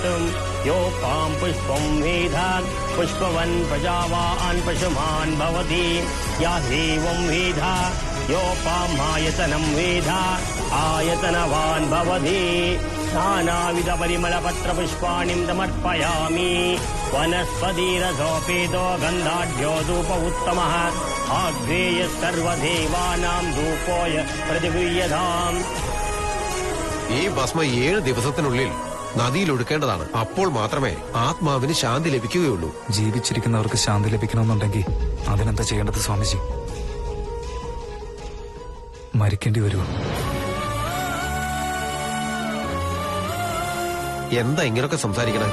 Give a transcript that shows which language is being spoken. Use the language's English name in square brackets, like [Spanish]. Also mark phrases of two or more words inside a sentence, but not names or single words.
[Sanskrit] योपां पुष्पं वेधान् पुष्पवन् प्रजावान् पशुमान् भवति या एवं वेधा योपां आयतनं वेधा आयतनवान् भवति। नानाविध परिमलपत्रपुष्पाणि समर्पयामि। वनस्पतिरसोपेतो गन्धाढ्यो धूप उत्तमः आग्नेय सर्वदेवानां धूपोय प्रतिगृह्यताम्। [Malayalam] ഈ ഭസ്മ 7 ദിവസത്തിനുള്ളിൽ നദിയിൽ ഒഴുക്കേണ്ടതാണ്. അപ്പോൾ മാത്രമേ ആത്മാവിന് ശാന്തി ലഭിക്കുകയുള്ളൂ. ജീവിച്ചിരിക്കുന്നവർക്ക് ശാന്തി ലഭിക്കണമെന്നുണ്ടെങ്കിൽ അതിനെന്താ ചെയ്യേണ്ടത് സ്വാമിജി? മരിക്കേണ്ടി വരുമോ? എന്താ ഇങ്ങനൊക്കെ സംസാരിക്കണേ?